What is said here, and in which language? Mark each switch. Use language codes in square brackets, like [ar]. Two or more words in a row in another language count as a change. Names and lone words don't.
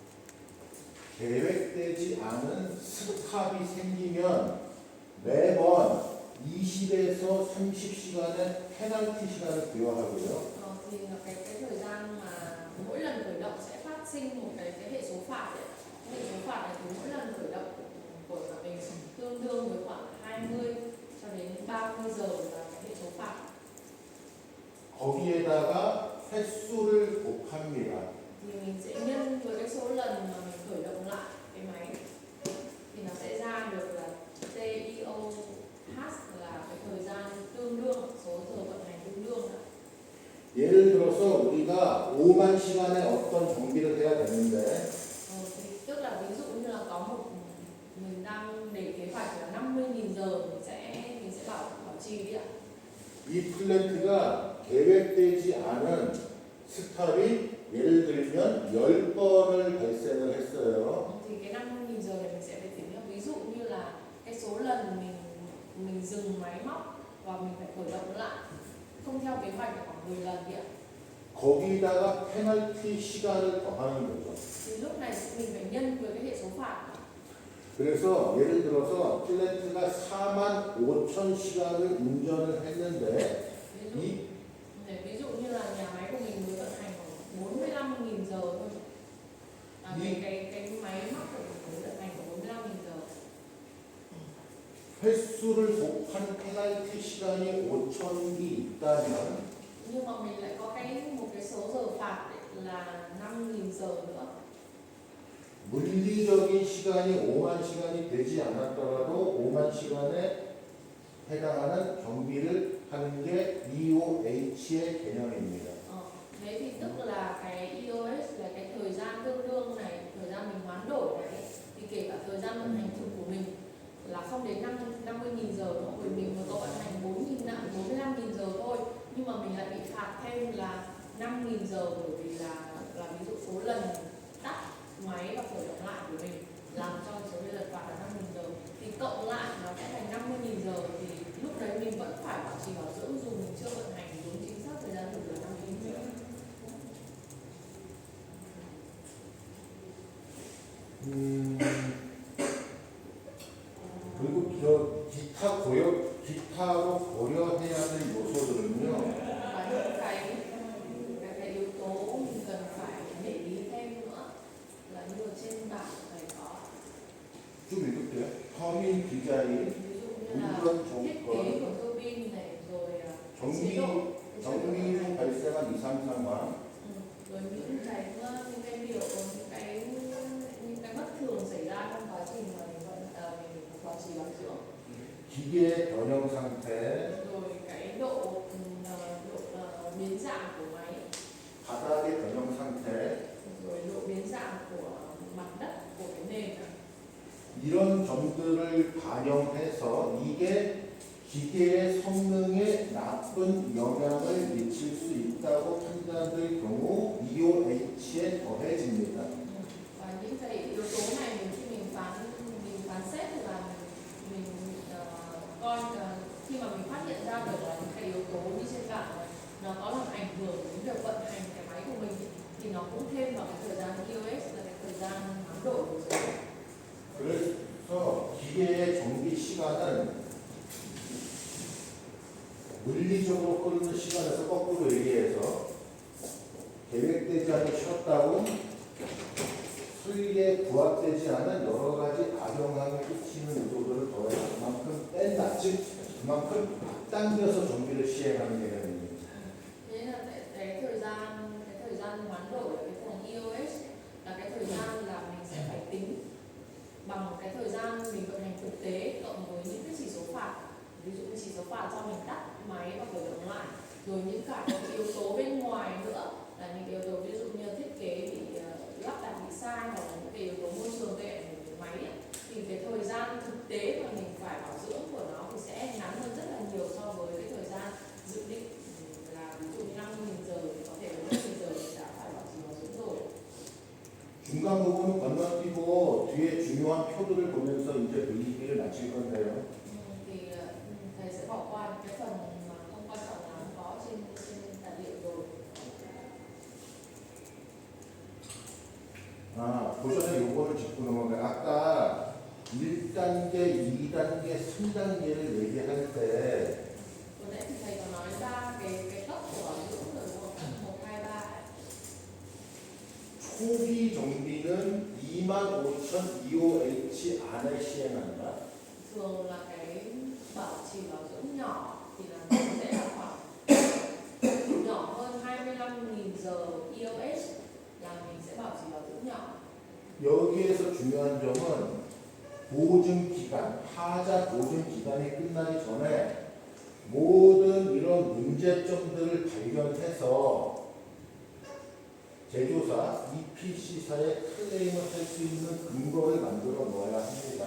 [ko] 계획되지 않은 스탑이 생기면 매번 20에서 30시간의 페널티 시간을 부여하고요. [vi] Thì là cái thời gian mà mỗi lần khởi động sẽ phát sinh một cái hệ số phạt ấy. Hệ số phạt này thì mỗi lần khởi động của mình tương đương với khoảng 20 cho đến 30 giờ là cái hệ số phạt. [ko] 거기에다가 횟수를 곱합니다. [vi] Thì mình sẽ nhân với cái số lần mà mình khởi động lại cái máy thì nó sẽ ra được là TIOH là cái thời gian tương đương, số giờ vận hành tương đương. [ko] 예를 들어서 우리가 5만 시간에 어떤 정비를 해야 되는데 [vi] Thì tức là ví dụ như là có một mình đang để kế hoạch là 50.000 giờ mình sẽ bảo trì đi ạ. [ko] 이 플랜트가 계획되지 않은 스탑이 예를 들면 10번을 발생을 했어요. [vi] Thì cái 50.000 giờ này mình sẽ phải tính là ví dụ như là cái số lần mình dừng máy móc và mình phải khởi động lại không theo kế hoạch là khoảng 10 lần đi ạ. [ko] 거기다가 페널티 시간을 더하는 거죠. [vi] Thì lúc này mình phải nhân với cái hệ số phạt. [ko] 그래서 예를 들어서 플랜트가 4만 5천 시간을 운전을 했는데 [vi] Ví dụ như là nhà máy của mình mới vận hành khoảng 45.000 giờ thôi. Cái máy móc của mình mới vận hành khoảng 45.000 giờ. [ko] 횟수를 곱한 페널티 시간이 5천이 있다면 [vi] Nhưng mà mình lại có một cái số giờ phạt là 5.000 giờ nữa. [ko] 물리적인 시간이 5만 시간이 되지 않았더라도 5만 시간에 해당하는 경비를 하는 게 EOH의 개념입니다. [vi] Thế thì tức là cái EOH là cái thời gian tương đương này, thời gian mình hoán đổi này, thì kể cả thời gian vận hành thực của mình là không đến 50.000 giờ nữa, bởi mình mới có vận hành 45.000 giờ thôi, nhưng mà mình lại bị phạt thêm là 5.000 giờ bởi vì là ví dụ số lần tắt máy và khởi động lại của mình làm cho số lần phạt là 5.000 giờ, thì cộng lại nó sẽ thành 50.000 giờ, thì lúc đấy mình vẫn phải bảo trì bảo dưỡng dù mình chưa vận hành đúng chính xác thời gian thực là 50.000 giờ. [ko] 그리고 기타로 고려해야 될 요소들은요. [vi] Và những cái yếu tố mình cần phải để ý thêm nữa là như ở trên bảng này có. [ko] 좀 읽을게요. 터빈 디자인, [vi] Ví dụ như là [ko] 운전 [vi] thiết [ko] 조건, [vi] kế của tua bin này, rồi [ko] 정비, [vi] chế độ [ko] 정비 중 발생한 이상 상황, [vi] rồi những cái điều những cái bất thường xảy ra trong quá trình mà mình bảo trì bảo dưỡng, [ko] 기계의 변형 상태, [vi] rồi cái độ biến dạng của máy, [ko] 바닥의 변형 상태, [vi] rồi độ biến dạng của mặt đất, của cái nền. [ko] 이런 점들을 반영해서 이게 기계의 성능에 나쁜 영향을 미칠 수 있다고 판단될 경우 EOH에 더해집니다. [vi] Và những cái yếu tố này khi mình phán xét là mình coi khi mà mình phát hiện ra được là những cái yếu tố như trên bảng này nó có làm ảnh hưởng đến việc vận hành cái máy của mình thì nó cũng thêm vào cái thời gian EOS là cái thời gian hoán đổi của rồi. [ko] 그래서 기계의 정비 시간은 물리적으로 흐르는 시간에서 거꾸로 얘기해서 계획되지 않고 쉬었다고 수익에 부합되지 않은 여러 가지 악영향을 끼치는 요소들을 더해서 그만큼 뺀다. 즉 그만큼 앞당겨서 정비를 시행하는 개념입니다. [vi] Thế là cái thời gian hoán đổi ở cái phần EOS là cái thời gian là mình sẽ phải tính bằng cái thời gian mình vận hành thực tế cộng với những cái chỉ số phạt, ví dụ như chỉ số phạt cho mình tắt máy và khởi động lại, rồi những cả các yếu tố bên ngoài nữa là những yếu tố ví dụ như thiết kế bị lắp đặt bị sai hoặc là những cái yếu tố môi trường gây ảnh hưởng đến máy ấy, thì cái thời gian thực tế mà mình phải bảo dưỡng của nó thì sẽ ngắn hơn rất là nhiều so với cái thời gian dự định là ví dụ như 50.000 giờ thì có thể là 50.000 giờ mình đã phải bảo trì bảo dưỡng rồi. [ko] 중간 부분은 건너뛰고 뒤에 중요한 표들을 보면서 이제 그 얘기를 마칠 건데요. [vi] Thì thầy sẽ bỏ qua cái phần mà không quan trọng lắm có trên tài liệu rồi. [ko] 보셔서 요거를 짚고 넘어가요. 아까 1단계, 2단계, 3단계를 얘기할 때 [vi] Vừa nãy thì thầy có nói ra cái cấp của bảo dưỡng rồi đúng không? 1, 2, 3. [ko] 초기 정비는 25,000 EOH 안에 시행한다. [vi] thường là cái bảo trì bảo dưỡng nhỏ thì là nó sẽ là khoảng nhỏ hơn 25.000 giờ EOS là mình sẽ bảo trì bảo dưỡng nhỏ. [ko] 여기에서 중요한 점은 보증 기간, 하자 보증 기간이 끝나기 전에 모든 이런 문제점들을 발견해서 제조사, EPC사에 클레임을 할 수 있는 근거를 만들어 놓아야 합니다.